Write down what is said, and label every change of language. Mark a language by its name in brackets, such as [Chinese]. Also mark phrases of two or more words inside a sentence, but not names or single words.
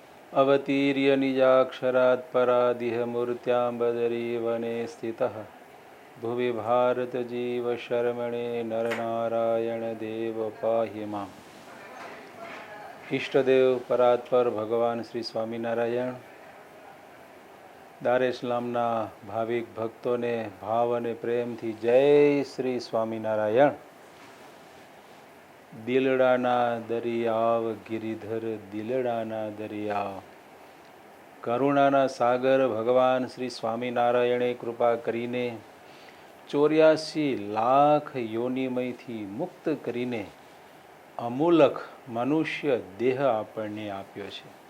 [Sanskrit] अवतीर्य निजाक्षरात् परादिह मूर्त्यां बदरी वने स्थितः भुवि भारतजीवशर्मणे नरनारायण देव पाहि माम्। [Gujarati] ઈષ્ટદેવ પરાત્પર ભગવાન શ્રી સ્વામિનારાયણ દાર ઇસ્લામના ભાવિક ભક્તોને ભાવ અને પ્રેમથી જય શ્રી સ્વામિનારાયણ। દિલડાના દરિયાવ ગિરિધર દિલડાના દરિયાવ, કરુણાના સાગર ભગવાન શ્રી સ્વામિનારાયણે કૃપા કરીને 84 લાખ યોનિમયથી મુક્ત કરીને અમૂલક મનુષ્ય દેહ આપણને આપ્યો છે।